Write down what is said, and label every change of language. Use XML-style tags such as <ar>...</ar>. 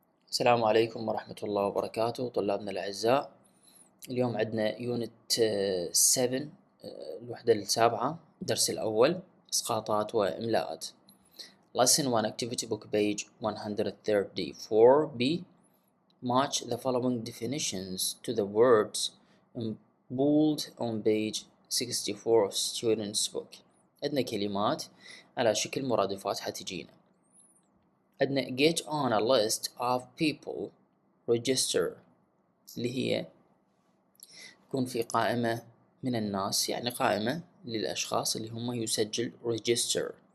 <ar>السلام عليكم ورحمة الله وبركاته طلابنا الأعزاء. اليوم عندنا يونت 7 الوحدة السابعة الدرس الأول إسقاطات وإملاءات.</ar> <en>Lesson 1 Activity Book page 134b. Match the following definitions to the words in bold on page 64 of student's book.</en> <ar>عندنا كلمات على شكل مرادفات حتجينا. عندنا</ar> <en>get on a list of people register</en> <ar>اللي هي تكون في قائمة من الناس، يعني قائمة للأشخاص اللي هم يسجل register.</ar>